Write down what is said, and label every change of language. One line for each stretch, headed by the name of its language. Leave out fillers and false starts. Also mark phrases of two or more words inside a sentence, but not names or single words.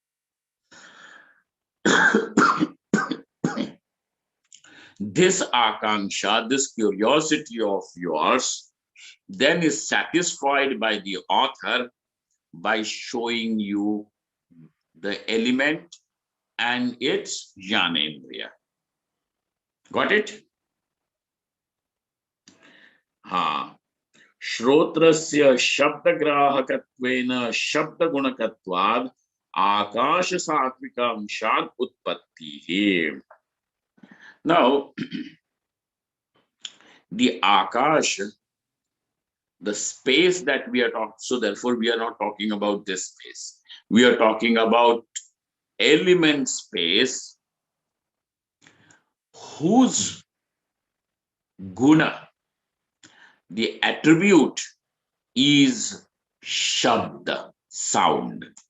English: This akanksha, this curiosity of yours, then is satisfied by the author by showing you the element and its Jnanendriya. Got it? Ha.
Sanskrit: Shrotrasya shabdagrahakattvena shabdagunakatvad akasha satvikam shad utpattihi.
English: Now, the akasha, the space that we are talking, so therefore we are not talking about this space. We are talking about element space whose guna, the attribute, is shabda, sound.